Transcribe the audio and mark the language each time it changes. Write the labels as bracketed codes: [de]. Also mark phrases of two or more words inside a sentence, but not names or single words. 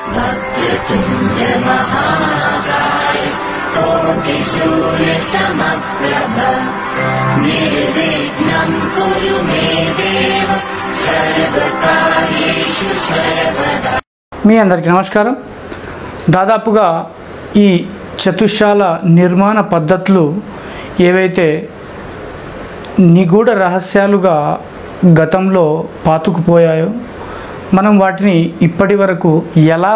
[sa] वक्रतुण्ड महाकाय कोटिसूर्यसमप्रभ निर्विघ्नं कुरु मे देव सर्वकार्येषु सर्वदा। [te] మీ అందరికీ నమస్కారం. దాదాపుగా ఈ చతుశాల నిర్మాణ పద్ధతులు ఏవైతే నిగూఢ రహస్యాలుగా గతంలో పాతుకుపోయాయో మనం వాటిని ఇప్పటి వరకు ఎలా